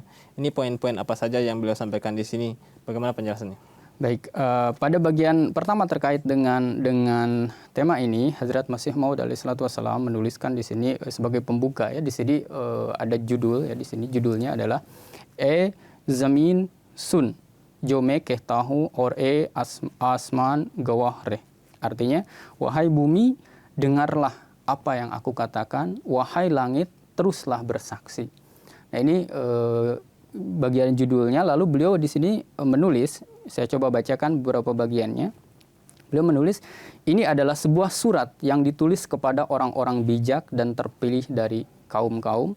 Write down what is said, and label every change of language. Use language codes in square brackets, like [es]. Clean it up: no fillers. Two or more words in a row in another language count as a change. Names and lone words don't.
[id] Ini poin-poin apa saja yang beliau sampaikan di sini? Bagaimana penjelasannya? Baik, pada bagian pertama terkait dengan tema ini, Hazrat Masih Maud [ar] عليه الصلاة والسلام [id] menuliskan di sini sebagai pembuka ya. Di sini ada judul ya, di sini judulnya adalah [ur] زمین سن جو میں کہتا ہوں اور آسمان گواہ رہے. [id] Artinya, wahai bumi, dengarlah apa yang aku katakan, wahai langit, teruslah bersaksi. Nah ini bagian judulnya. Lalu beliau di sini menulis, saya coba bacakan beberapa bagiannya. Beliau menulis, ini adalah sebuah surat yang ditulis kepada orang-orang bijak dan terpilih dari kaum-kaum.